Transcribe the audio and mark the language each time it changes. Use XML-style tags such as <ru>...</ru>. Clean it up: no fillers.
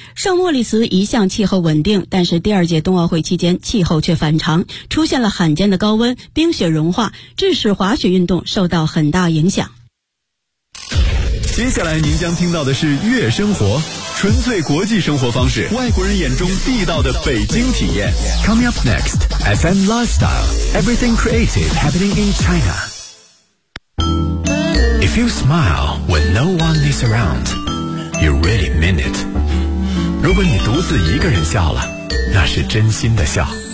<zh>圣莫里茨一向气候稳定，但是第二届冬奥会期间气候却反常，出现了罕见的高温，冰雪融化，致使滑雪运动受到很大影响。接下来您将听到的是月生活，纯粹国际生活方式，外国人眼中地道的北京体验。</zh> <en>Coming up next FM Lifestyle Everything Creative Happening in ChinaIf you smile when no one is around, you really mean it.</en> <zh>如果你独自一个人笑了，那是真心的笑。</zh>